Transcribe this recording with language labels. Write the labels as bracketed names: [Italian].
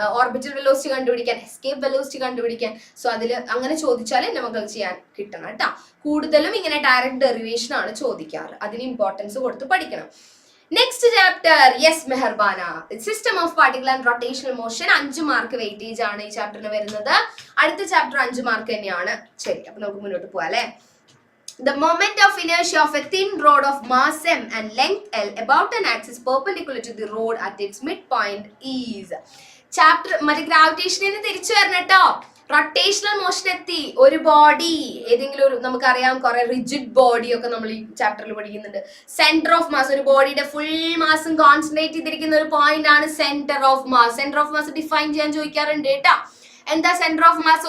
[Malayalam] Orbital velocity കണ്ടുപിടിക്കാൻ, escape velocity കണ്ടുപിടിക്കാൻ. So അതിൽ അങ്ങനെ ചോദിച്ചാലും നമുക്ക് ചെയ്യാൻ കിട്ടണം കേട്ടോ. കൂടുതലും ഇങ്ങനെ ഡയറക്റ്റ് ഡെറിവേഷൻ ആണ് ചോദിക്കാറ്. അതിന് ഇമ്പോർട്ടൻസ് കൊടുത്ത് പഠിക്കണം. Next chapter, yes മെഹർബാന, system of particle and rotational motion. 5 mark weightage ആണ് ഈ ചാപ്റ്ററിന് വരുന്നത്. അടുത്ത ചാപ്റ്റർ 5 മാർക്ക് തന്നെയാണ്. ശരി, അപ്പൊ നമുക്ക് മുന്നോട്ട് പോവാം അല്ലെ. [English] The moment of inertia of a thin rod of mass m and length l about an axis perpendicular to the rod at its midpoint is. [Malayalam] Chapter മറ്റേ ഗ്രാവിറ്റേഷനിൽ തിരിച്ചു വരണം കേട്ടോ. റൊട്ടേഷണൽ മോഷൻ എത്തി. ഒരു ബോഡി ഏതെങ്കിലും ഒരു, നമുക്കറിയാം കുറെ റിജിഡ് ബോഡി ഒക്കെ നമ്മൾ ഈ ചാപ്റ്ററിൽ പഠിക്കുന്നുണ്ട്. സെന്റർ ഓഫ് മാസ്, ഒരു ബോഡിയുടെ ഫുൾ മാസും കോൺസെൻട്രേറ്റ് ചെയ്തിരിക്കുന്ന ഒരു പോയിന്റ് ആണ് centre of mass. Centre of mass define ചെയ്യാൻ ചോദിക്കാറുണ്ട് കേട്ടോ. എന്താ സെന്റർ ഓഫ് മാസ്?